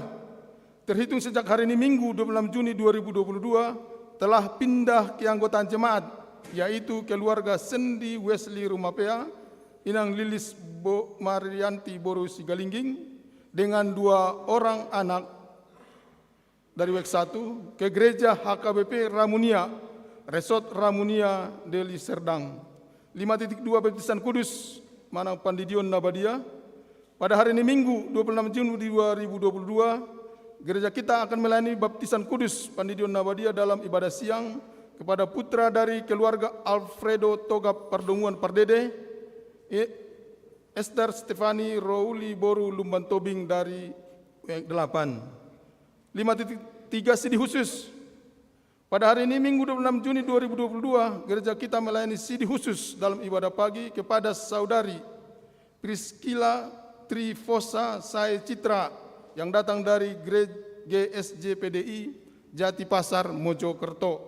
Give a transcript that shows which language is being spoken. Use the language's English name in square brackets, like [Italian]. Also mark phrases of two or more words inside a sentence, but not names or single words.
[Indonesian] Terhitung sejak hari ini Minggu 26 Juni 2022 telah pindah ke anggotaan jemaat, yaitu keluarga Sendi Wesley Rumapea, Inang Lilis Marianti Boru Sigalingging dengan 2 orang anak dari Week 1 ke gereja HKBP Ramunia, Resort Ramunia Deli Serdang. 5.2 baptisan kudus Manang [Batak Toba] Pandidion Nabadia. [Indonesian] Pada hari ini Minggu 26 Juni 2022 gereja kita akan melayani baptisan kudus [Batak Toba] Pandidion Nabadia [Indonesian] dalam ibadah siang kepada putra dari keluarga Alfredo Togap Pardonguan Pardede, Esther Stefani Rouli Boru Lumban Tobing dari Week 8. 5.3 sidi khusus. Pada hari ini Minggu 26 Juni 2022 gereja kita melayani sidi khusus dalam ibadah pagi kepada saudari Priscilla Trifosa Sae Citra yang datang dari GSJ PDI Jati Pasar Mojokerto.